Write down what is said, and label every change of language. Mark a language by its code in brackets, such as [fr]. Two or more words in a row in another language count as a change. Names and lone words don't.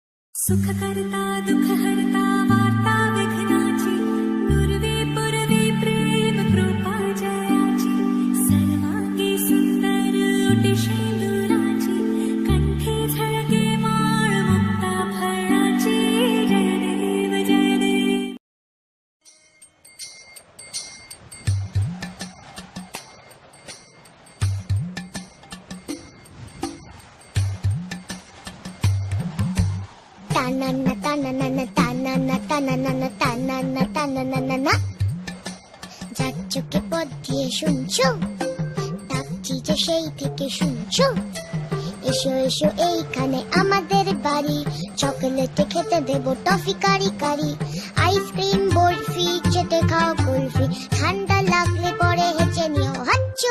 [mr] सुख करता दुख हरता वार्ता विघ्नाची पूर्वे पूर्वे प्रेम कृपा जयाची सर्वांगी सुंदर उटिशेंदुराची कंठी झळके माळ मुक्ता फळाची जय देव जय देव. Ta-na-na, ta-na-na-na, ta-na-na, ta-na-na-na, ta-na-na, ta-na-na-na-na. [bn] যাচ্চকে পথ দিয়ে শুনছো, ডাকছি যে সেই থেকে শুনছো। এসো এসো এইখানে আমাদের বাড়ি, চকলেটে খেতে দেবো টফি কারি কারি, আইসক্রিম বরফি চেটে খাও কুলফি, ঠান্ডা লাগলে পরে হেঁচে নিও হাচ্চো।